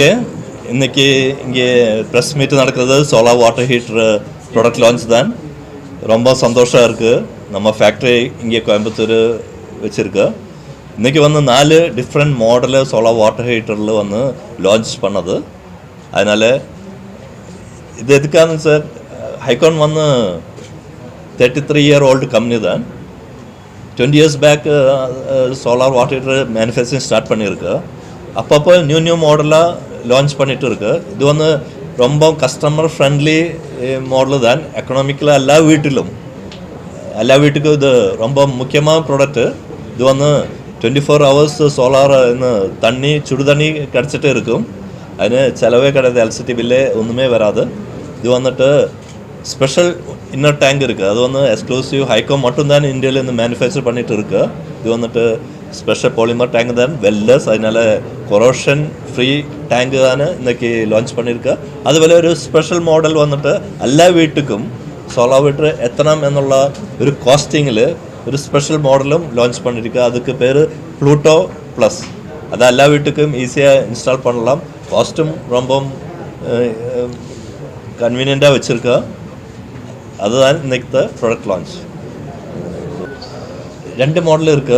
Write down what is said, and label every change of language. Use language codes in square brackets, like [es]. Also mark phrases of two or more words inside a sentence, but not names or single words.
[ta] இன்னைக்கு இங்கே [en] press meet [ta] நடக்கிறது [en] solar water heater product launch [ta] தான். ரொம்ப சந்தோஷம் இருக்குது. நம்ம ஃபேக்ட்ரி இங்கே கோயம்புத்தூர் வச்சுருக்கு. இன்றைக்கி 4 டிஃப்ரெண்ட் மாடலு சோலார் வாட்டர் ஹீட்டரில் லான்ச் பண்ணது. அதனால் இது எதுக்கான சார், ஹைகான் 33-year-old கம்பெனி தான். [en] 20 years back solar water heater manufacturing start [ta] பண்ணியிருக்கு. அப்பப்போ நியூ மாடலாக லான்ச் பண்ணிகிட்டு இருக்கு. இது ரொம்ப [en] customer friendly model [ta] தான். எக்கனாமிக்கலாக எல்லா வீட்டுக்கும் இது ரொம்ப முக்கியமான ப்ராடக்ட்டு. இது [en] 24 hours [ta] சோலார் சுடு தண்ணி கிடச்சிட்டே இருக்கும். [ml] അതിന് ചിലവേ [ta] கிடையாது, [en] electricity bill [ta] ஒன்றுமே வராது. இது [en] special inner tank [ta] இருக்குது. அது எக்ஸ்க்ளூசிவ் ஹைகோன் மட்டும்தான் இந்தியாவில் மேனுஃபேக்சர் பண்ணிகிட்டு இருக்கு. இது [en] special polymer tank [ta] தான், வெல்லஸ். அதனால [en] corrosion free tank [ta] தான் இன்றைக்கி லான்ச் பண்ணியிருக்கு. [ml] അതുപോലെ ഒരു [en] special model [ml] എല്ലാ വീട്ടുക്കും [en] solar water [ml] എത്തണം എന്നുള്ള ഒരു കോസ്റ്റിങ്ങിൽ ഒരു [en] special model [ta] லான்ச் பண்ணியிருக்கு. அதுக்கு பேர் ப்ளூட்டோ ப்ளஸ். அது எல்லா வீட்டுக்கும் ஈஸியாக இன்ஸ்டால் பண்ணலாம். காஸ்ட்டும் ரொம்ப கன்வீனியண்ட்டாக வச்சுருக்கா. அதுதான் இன்றைக்கி [en] product launch. [ta] 2 மாடல் இருக்குது.